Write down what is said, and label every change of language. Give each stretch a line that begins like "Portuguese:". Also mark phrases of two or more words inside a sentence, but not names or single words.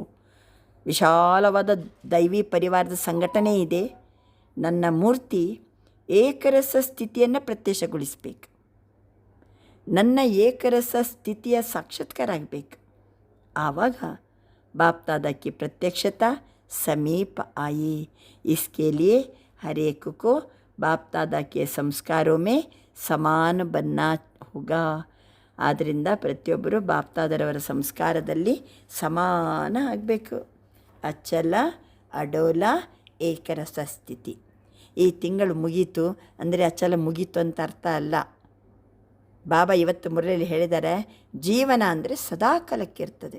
Kannada: ವಿಶಾಲವಾದ ದೈವಿ ಪರಿವಾರದ ಸಂಘಟನೆ ಇದೆ. ನನ್ನ ಮೂರ್ತಿ ಏಕರಸ ಸ್ಥಿತಿಯನ್ನು ಪ್ರತ್ಯಕ್ಷಗೊಳಿಸಬೇಕು. ನನ್ನ ಏಕರಸ ಸ್ಥಿತಿಯ ಸಾಕ್ಷಾತ್ಕಾರ ಆಗಬೇಕು. ಆವಾಗ ಬಾಪ್ತಾದಕ್ಕೆ ಪ್ರತ್ಯಕ್ಷತಾ ಸಮೀಪ ಆಯಿ.
Hindi: इसके लिए हर एक को बाप दादा के संस्कारों में समान बनना होगा.
Kannada: ಆದ್ದರಿಂದ ಪ್ರತಿಯೊಬ್ಬರು ಬಾಪ್ತಾದರವರ ಸಂಸ್ಕಾರದಲ್ಲಿ ಸಮಾನ ಆಗಬೇಕು. ಅಚ್ಚಲ ಅಡೋಲ ಏಕರಸ ಸ್ಥಿತಿ. ಈ ತಿಂಗಳು ಮುಗೀತು ಅಂದರೆ ಅಚ್ಚಲ ಮುಗೀತು ಅಂತ ಅರ್ಥ ಅಲ್ಲ. ಬಾಬಾ ಇವತ್ತು ಮುರಳಿಯಲ್ಲಿ ಹೇಳಿದ್ದಾರೆ, ಜೀವನ ಅಂದರೆ ಸದಾ ಕಾಲಕ್ಕಿರ್ತದೆ.